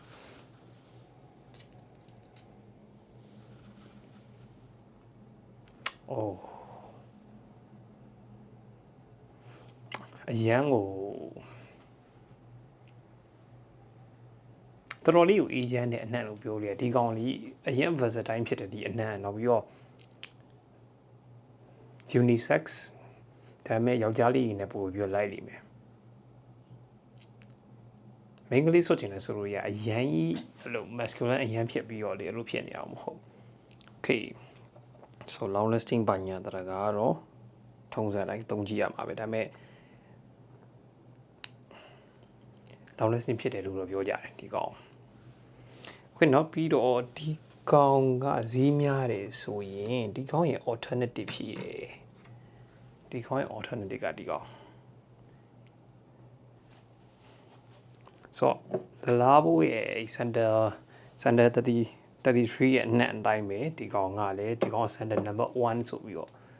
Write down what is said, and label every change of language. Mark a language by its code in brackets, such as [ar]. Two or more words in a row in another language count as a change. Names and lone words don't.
[my] oh အရန်ကိုတော်တော်လေးကို agent နဲ့အနှံ့လို့ပြောလို့ရဒီကောင်လေးအရင် versatile ဖြစ်တဲ့ဒီအနှံ့နောက်ပြီးတော့ unisex ဒါပေမဲ့ယောက်ျားလေးနဲ့ပို့ပြီးလိုက်လိမ့်မယ် မိန်းကလေးဆိုချင်တယ်ဆိုလို့ရအရန်ကြီးအဲ့လို masculine အရန်ဖြစ်ပြီးတော့လေအဲ့လိုဖြစ်နေအောင်မဟုတ် [en] okay so long lasting [my] ဘာညာတရကတော့ထုံးစံတိုင်းသုံးကြည့်ရမှာပဲဒါပေမဲ့ [en] long lasting [my] ဖြစ်တယ်လို့တော့ပြောကြတယ်ဒီကောင်okay နောက်ပြီးတော့ဒီကောင်ကဈေးများတယ်ဆိုရင်ဒီကောင်ရဲ့ alternative ရှိတယ်ဒီကောင်ရဲ့ alternative ကဒီကောင်ဆိုတော့လာဘိုးရဲ့ sandal 33ရဲ့အနှံ့အတိုင်းပဲဒီကောင်ကလည်းဒီကောင် sandal number 1ဆိုပြီးတော့